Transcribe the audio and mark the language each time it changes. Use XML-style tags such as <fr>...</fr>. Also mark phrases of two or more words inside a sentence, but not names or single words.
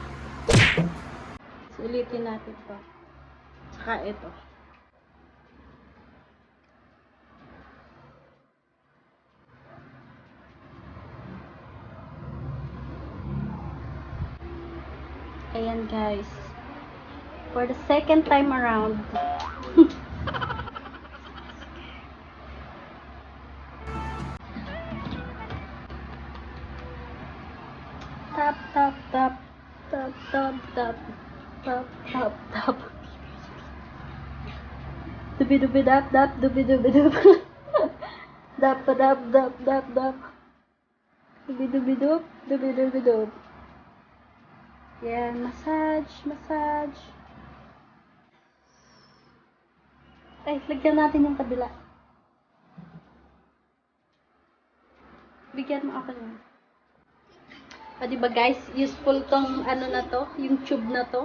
<tl>Sulitin natin to. Tsaka ito. Ayan guys.</tl> <en>For the second time around. Tap, tap, tap. Tap, tap, tap. Tap, tap, tap. Dubi, dubi, dap, dap. Dubi, dubi, dup. Dap, dap, dap, dap, dap. Dubi-dubi-dup, dubi-dubi-dup.</en> <tl>Yan, massage, massage. Ay, lagyan natin yung kabila. Bigyan mo ako niya. Diba guys, useful tong ano na to, yung tube na to.</tl>